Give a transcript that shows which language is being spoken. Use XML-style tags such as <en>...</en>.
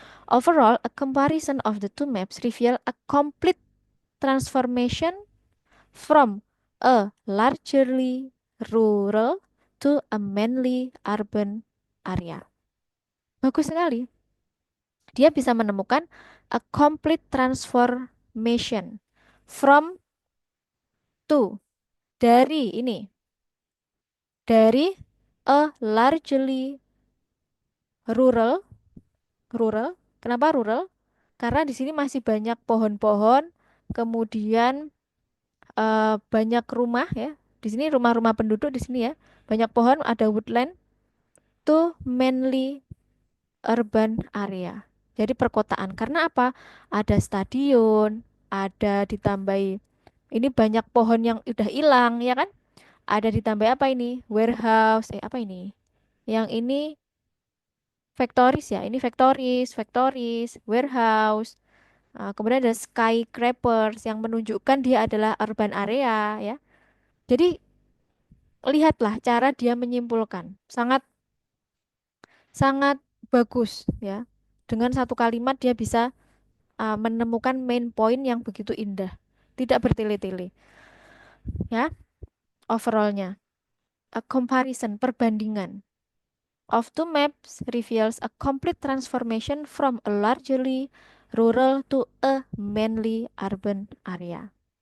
<en>Overall, a comparison of the two maps reveal a complete transformation from a largely rural to a mainly urban area.</en> <id>Bagus sekali. Dia bisa menemukan</id> <en>a complete transformation from to</en> <id>dari ini dari</id> <en>a largely rural rural.</en> <id>Kenapa rural? Karena di sini masih banyak pohon-pohon, kemudian banyak rumah ya. Di sini rumah-rumah penduduk di sini ya. Banyak pohon, ada</id> <en>woodland to mainly urban area.</en> <id>Jadi perkotaan. Karena apa? Ada stadion, ada ditambahi ini banyak pohon yang udah hilang ya kan? Ada ditambah apa ini? Warehouse, apa ini? Yang ini factories ya. Ini factories, warehouse. Kemudian ada skyscrapers yang menunjukkan dia adalah urban area ya. Jadi lihatlah cara dia menyimpulkan. Sangat sangat bagus ya. Dengan satu kalimat dia bisa menemukan main point yang begitu indah. Tidak bertele-tele ya. Overallnya.</id> <en>A comparison, perbandingan of two maps reveals a complete transformation from a largely rural to a mainly urban area.</en>